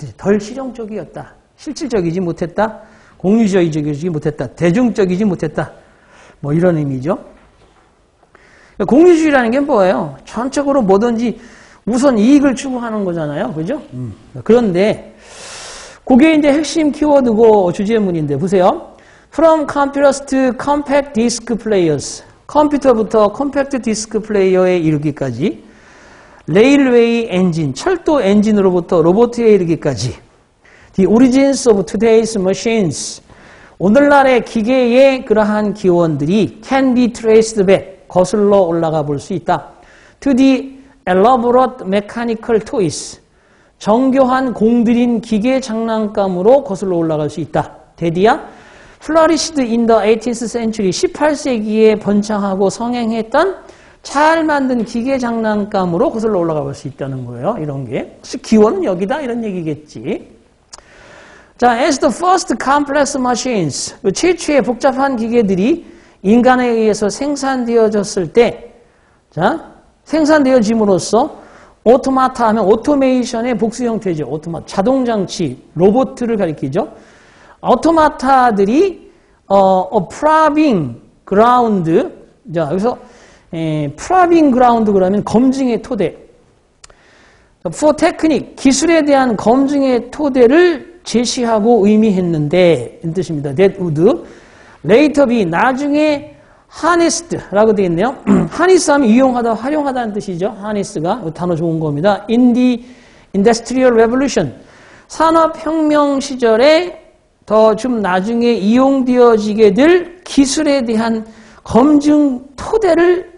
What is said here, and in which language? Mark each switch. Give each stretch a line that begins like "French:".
Korean: 덜 실용적이었다. 실질적이지 못했다. 공리주의적이지 못했다. 대중적이지 못했다. 뭐 이런 의미죠. 공리주의라는 게 뭐예요? 전적으로 뭐든지 우선 이익을 추구하는 거잖아요. 그죠? 그런데 그게 이제 핵심 키워드고 주제문인데 보세요.
English: From computers to compact disc players.
Korean: 컴퓨터부터 컴팩트 디스크 플레이어에 이르기까지, 레일웨이 엔진, 철도 엔진으로부터 로봇에 이르기까지,
English: The origins of today's machines.
Korean: 오늘날의 기계의 그러한 기원들이
English: can be traced back.
Korean: 거슬러 올라가 볼 수 있다.
English: To the elaborate mechanical toys.
Korean: 정교한 공들인 기계 장난감으로 거슬러 올라갈 수 있다.
English: 대디야 flourished in the 18th century.
Korean: 18세기에 번창하고 성행했던 잘 만든 기계 장난감으로 거슬러 올라가 볼 수 있다는 거예요. 이런 게. 기원은 여기다 이런 얘기겠지.
English: 자, as the first complex machines.
Korean: 최초의 복잡한 기계들이 인간에 의해서 생산되어졌을 때, 자, 생산되어짐으로써 오토마타 하면 오토메이션의 복수 형태죠. 오토마타, 자동장치, 로봇을 가리키죠. 오토마타들이 프라빙 그라운드, 자, 여기서 프라빙 그라운드 그러면 검증의 토대,
English: for technique,
Korean: 기술에 대한 검증의 토대를 제시하고 의미했는데 이 뜻입니다.
English: That would later be,
Korean: 나중에
English: harnessed라고
Korean: 되어 있네요. harness 하면 이용하다, 활용하다는 뜻이죠. harness가 단어 좋은 겁니다.
English: In the industrial revolution,
Korean: 산업혁명 시절에 더 좀 나중에 이용되어지게 될 기술에 대한 검증 토대를